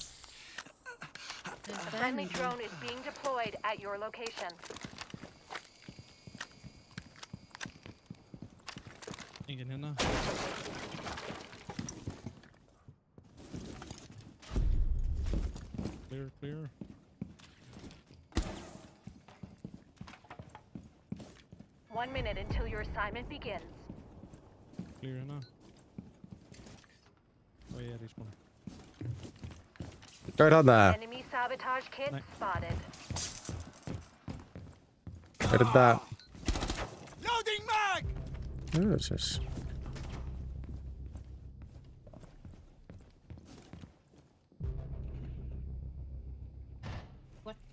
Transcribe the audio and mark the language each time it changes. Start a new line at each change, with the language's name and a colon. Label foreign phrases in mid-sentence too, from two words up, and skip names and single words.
English: A friendly drone is being deployed at your location.
Icelandic: Engin hérna.
English: Clear, clear. One minute until your assignment begins.
Icelandic: Clear hérna. Og ég í spánu. Hvað er þarna?
English: Enemy sabotage kit spotted.
Icelandic: Er þetta...
English: Loading mag! Jöfusas. What?